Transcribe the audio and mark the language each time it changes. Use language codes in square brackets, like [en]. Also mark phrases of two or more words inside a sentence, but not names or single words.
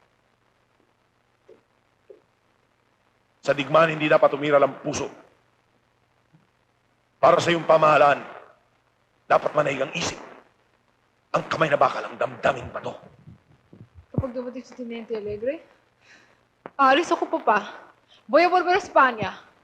[tl] Sa digmaan, hindi dapat umiral ang puso. Para sa iyong pamahalaan, dapat manaig ang isip. Ang kamay na bakal ang damdaming bato. Kapag dumating si Teniente Alegre, aalis ako, Papa. [es] Voy a volver a España.